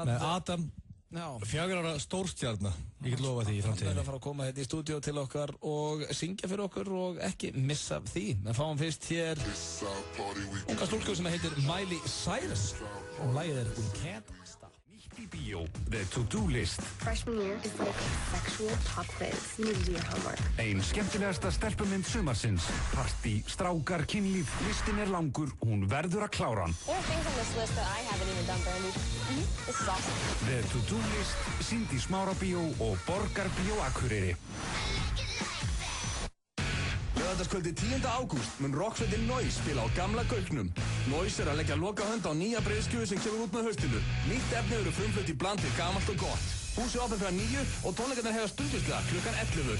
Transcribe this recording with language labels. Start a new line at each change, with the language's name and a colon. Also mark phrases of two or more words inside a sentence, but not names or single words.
Icelandic: Með Adam 4 ára stórstjarna, ég get lofa því í framtíðinni. Hann að fara að koma hérna í stúdíó til okkar og syngja fyrir okkur og ekki missa því. En fáum fyrst hér unga stúlku sem heitir Miley Cyrus og lagið We Can't Stop. Nýtt í bíó, The To-Do List.
English: Freshman year is like a sexual pop quiz. You need to do your homework.
Icelandic: Ein skemmtilegasta stelpumynd sumarsins. Partí, strákar, kynlíf, listin langur, hún verður að klára hann.
English: There are things on this list that I haven't even done, Brandy. This is awesome.
Icelandic: The To-Do List, sýnd í Smárabíó og Borgarbíó Akureyri. Laugardagskvöldi 10. ágúst mun rocksveitin Noise spila á gamla Gauknum. Noise að leggja lokahönd á nýja breiðskjöfu sem kemur út með haustinu. Nýtt efni eru frumflutt í bland við gamalt og gott. Húsið opið frá 9 og tónleikarnir hefja stundvislega klukkan 11.